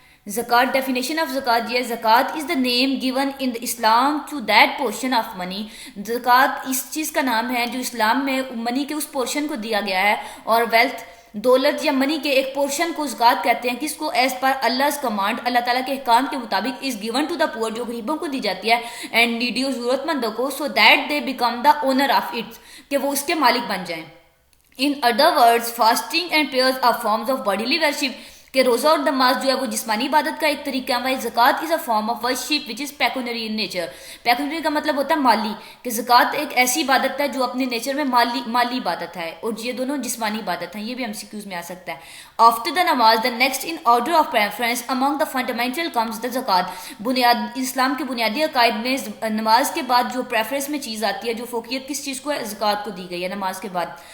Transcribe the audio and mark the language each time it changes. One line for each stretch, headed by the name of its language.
Urdu: زکوٰۃ،
English: definition of زکوٰۃ
Urdu: یہ ہے،
English: زکوٰۃ is the name given in Islam to that portion of money,
Urdu: زکوٰۃ اس چیز کا نام ہے جو اسلام میں منی کے اس پورشن کو دیا گیا ہے، اور ویلتھ، دولت یا منی کے ایک پورشن کو زکوٰۃ کہتے ہیں، کس کو؟
English: as per Allah command,
Urdu: اللہ تعالیٰ کے احکام کے مطابق،
English: is given to the poor,
Urdu: جو غریبوں کو دی جاتی ہے،
English: and needy,
Urdu: ضرورت مندوں کو،
English: so that they become the owner of it,
Urdu: کہ وہ اس کے مالک بن جائیں۔
English: In other words, fasting and prayers are forms of bodily worship.
Urdu: کہ روزہ اور نماز جو ہے وہ جسمانی عبادت کا ایک طریقہ ہے.
English: زکوٰۃ is a form of worship which is pecuniary in nature.
Urdu: پیکونری کا مطلب ہوتا ہے مالی, کہ زکوٰۃ ایک ایسی عبادت ہے جو اپنے نیچر میں مالی عبادت ہے, اور یہ دونوں جسمانی عبادت ہیں. یہ بھی MCQs میں آ سکتا ہے.
English: After the نماز, the next in order of preference among the fundamental comes the زکوٰۃ.
Urdu: اسلام کے بنیادی عقائد میں نماز کے بعد جو پریفرنس میں چیز آتی ہے, جو فوقیت کس چیز کو ہے, زکوٰۃ کو دی گئی ہے نماز کے بعد.